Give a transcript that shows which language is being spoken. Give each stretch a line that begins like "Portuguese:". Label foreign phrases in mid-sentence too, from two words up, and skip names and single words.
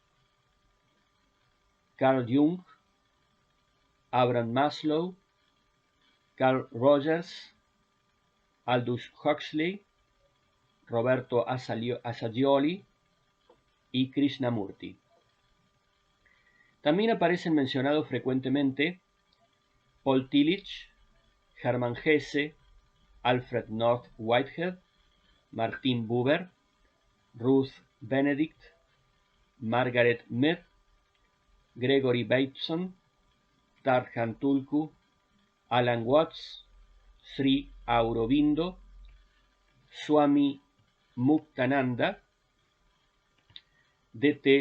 Spanish: Carl Jung, Abraham Maslow, Carl Rogers, Aldous Huxley, Roberto Assagioli y Krishnamurti. También aparecen mencionados frecuentemente Paul Tillich, Hermann Hesse, Alfred North Whitehead, Martin Buber, Ruth Benedict, Margaret Mead, Gregory Bateson, Tarjan Tulku, Alan Watts, Sri Aurobindo, Swami Muktananda, D.T.